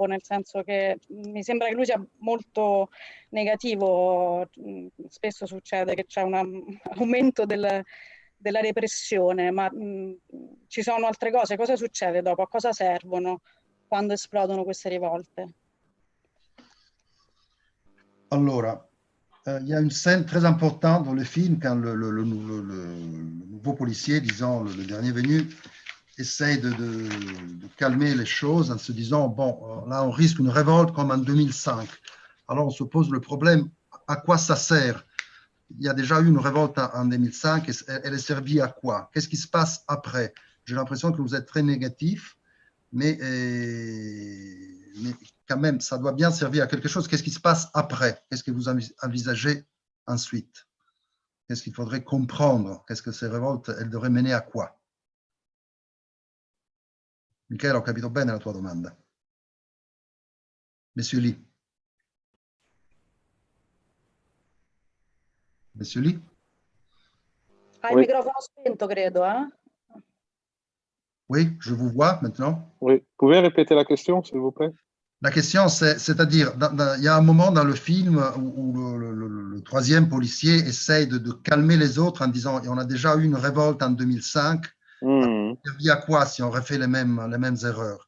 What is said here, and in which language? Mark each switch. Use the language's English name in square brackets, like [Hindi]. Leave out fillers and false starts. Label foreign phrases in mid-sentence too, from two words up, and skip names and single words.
[Italian] Nel senso che mi sembra che lui sia molto negativo, spesso succede che c'è un aumento della repressione, ma ci sono altre cose. Cosa succede dopo? A cosa servono quando esplodono queste rivolte? [French] Allora, il y a une scène très importante dans le film quand le nouveau policier, disons le dernier venu, essaye de calmer les choses en se disant, bon, là on risque une révolte comme en 2005. Alors on se pose le problème, à quoi ça sert? Il y a déjà eu une révolte en 2005, elle est servie à quoi? Qu'est-ce qui se passe après? j'ai l'impression que vous êtes très négatif, mais quand même, ça doit bien servir à quelque chose. Qu'est-ce qui se passe après? Qu'est-ce que vous envisagez ensuite? Qu'est-ce qu'il faudrait comprendre? Qu'est-ce que ces révoltes, elles devraient mener à quoi? [Italian] Michele, ho capito bene la tua domanda. [French] Monsieur Lee. Monsieur Lee? [Italian] Hai il microfono spento, credo, eh? [French] Oui, je vous vois maintenant. Oui, pouvez répéter la question, s'il vous plaît? La question, c'est-à-dire, il y a un moment dans le film où le troisième policier essaye de calmer les autres en disant on a déjà eu une révolte en 2005, ça servir à quoi si on refait les mêmes erreurs?